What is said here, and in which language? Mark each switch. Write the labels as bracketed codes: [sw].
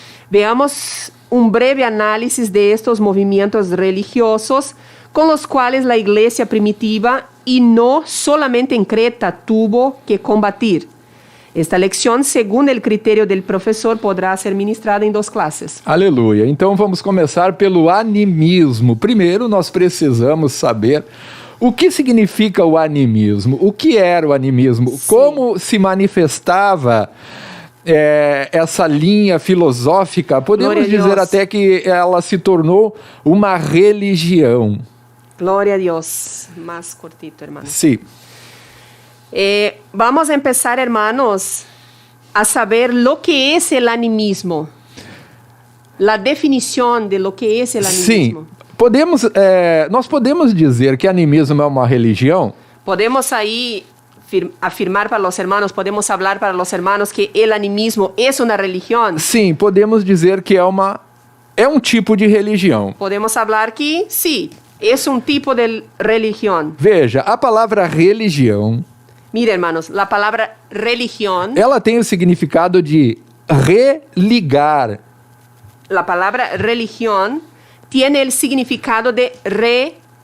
[es] Veamos un breve análisis de estos movimientos religiosos con los cuales la iglesia primitiva, y no solamente en Creta, tuvo que combatir. Esta lección, según el criterio del profesor, podrá ser ministrada [pt] em 2 classes. aleluia. Então vamos começar pelo animismo. Primeiro nós precisamos saber o que significa o animismo. O que era o animismo? Sim. Como se manifestava essa linha filosófica? Podemos Glória a dizer Deus. até que ela se tornou uma religião. [es] Gloria a Dios. Más cortito, hermano. [pt] Sim. [es] Vamos a empezar, hermanos, a saber lo que es el animismo. La definición de lo que es el animismo. [pt] Sim. Nós podemos dizer que animismo é uma religião? [es] Podemos ahí afirmar para los hermanos, podemos hablar para los hermanos que el animismo es una religión. [pt] Sim, podemos dizer que é um tipo de religião. [es] Podemos hablar que sí, es un tipo de religión. [pt] Veja, a palavra religião, [es] Mire, hermanos, la palabra religión, [pt] ela tem o significado de religar. [es] la palabra religión tiene el significado de religar